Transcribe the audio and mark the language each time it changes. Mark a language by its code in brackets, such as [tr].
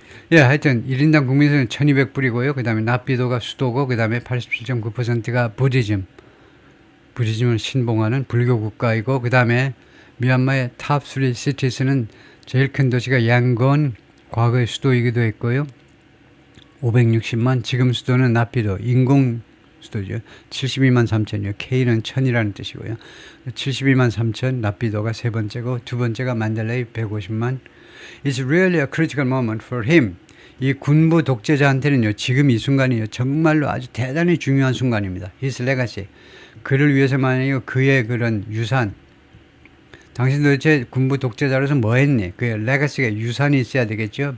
[ko] 하여튼, 1인당 국민소득은 1200불이고요. 그 다음에 나피도가 수도고, 그 다음에 87.9%가 부디즘을 신봉하는 불교 국가이고, 그 다음에 미얀마의 탑 3 시티스는 제일 큰 도시가 양곤, 과거의 수도이기도 했고요. 560만, 지금 수도는 나피도, 인공 수도죠. 72만 3천이요. K는 1000이라는 뜻이고요. 72만 3천, 나피도가 세 번째고, 두 번째가 만델레이 150만. [en] It's really a critical moment for him. [ko] 이 군부 독재자한테는요, 지금 이 순간이요, 정말로 아주 대단히 중요한 순간입니다. [en] His legacy. [ko] 그를 위해서만이요, 그의 그런 유산. 당신 도대체 군부 독재자로서 뭐 했니? 그의 레거시가 유산이 있어야 되겠죠.